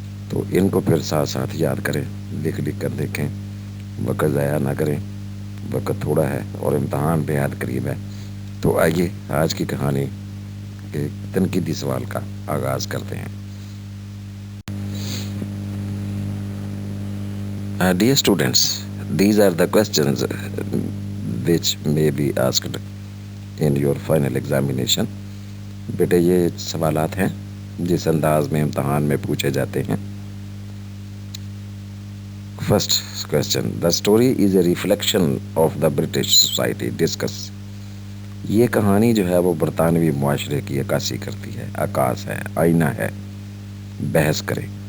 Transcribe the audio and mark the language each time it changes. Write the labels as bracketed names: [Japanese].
[Hindi] तो इनको फिर साथ साथ याद करें, लिख लिख कर देखें, वक्त ज़ाया ना करें, वक्त थोड़ा है और इम्तहान बेहद करीब है। तो आइए आज की कहानी के तनकीदी सवाल का आगाज़ करते हैं। [English] Dear students, these are the questions which may be asked in your final examination. [Hindi] बेटे ये सवालात हैं जिस अंदाज में इम्तहान में पूछे जाते हैं। [English] First question, the story is a reflection of the British society, discuss. [Hindi] ये कहानी जो है वो बरतानवी मुआशरे की अक्कासी करती है, आकाश है, आईना है, बहस करें।